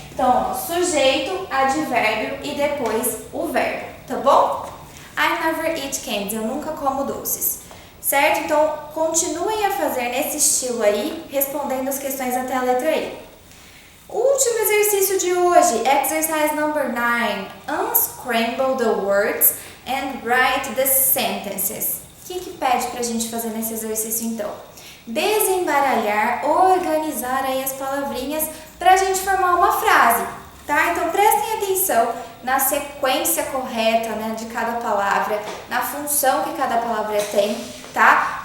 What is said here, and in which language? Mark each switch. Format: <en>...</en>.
<pt>Então, ó, sujeito, advérbio e depois o verbo, tá bom?</pt> <en>I never eat candies.</en> <pt>Eu nunca como doces. Certo? Então, continuem a fazer nesse estilo aí, respondendo as questões até a letra E. O último exercício de hoje,</pt> <en>exercise number 9. Unscramble the words and write the sentences.</en> <pt>O que pede pra gente fazer nesse exercício então? Desembaralhar, organizar aí as palavrinhas pra gente formar uma frase, tá? Então prestem atenção na sequência correta, né, de cada palavra, na função que cada palavra tem, tá?</pt>